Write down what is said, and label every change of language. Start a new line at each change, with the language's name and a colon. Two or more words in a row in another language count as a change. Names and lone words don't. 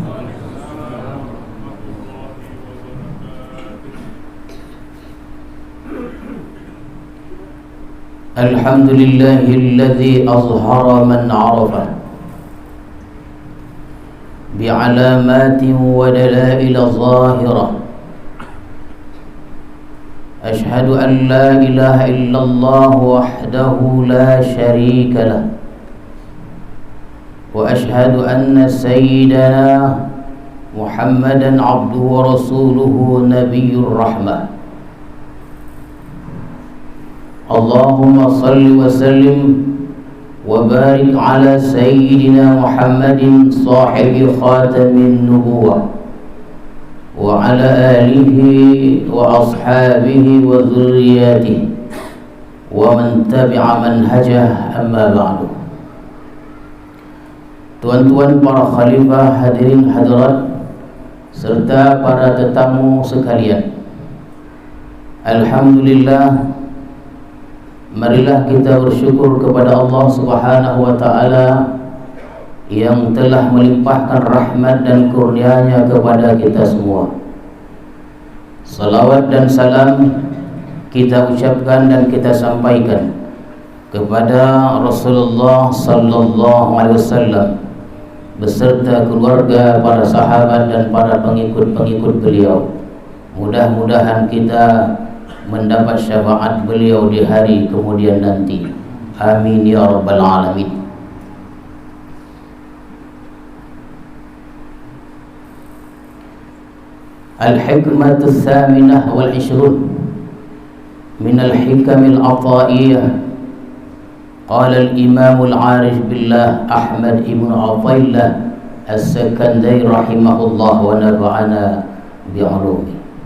Arabic: الحمد لله الذي أظهر من عرف بعلامات ودلائل ظاهرة. أشهد أن لا إله إلا الله وحده لا شريك له, وأشهد أن سيدنا محمدا عبده ورسوله نبي الرحمة. اللهم صل وسلم وبارك على سيدنا محمد صاحب خاتم النبوة وعلى آله وأصحابه وذريته ومن تبع منهجه، أما بعد.
Malay: Tuan-tuan para khalifah, hadirin hadirat, serta para tetamu sekalian, alhamdulillah, marilah kita bersyukur kepada Allah
Arabic: سبحانه وتعالى
Malay: yang telah melimpahkan rahmat dan kurnia-Nya kepada kita semua. Salawat dan salam kita ucapkan dan kita sampaikan kepada Rasulullah
Arabic: صلى الله عليه وسلم
Malay: beserta keluarga, para sahabat dan para pengikut-pengikut beliau. Mudah-mudahan kita mendapat syafaat beliau di hari kemudian nanti.
Arabic: آمين يا رب العالمين. الحكمة الثامنة والعشرون من الحكم العطائية. قال الإمام العارف بالله أحمد ابن عطاء الله السكندري رحمه الله ونفعنا بعلومه.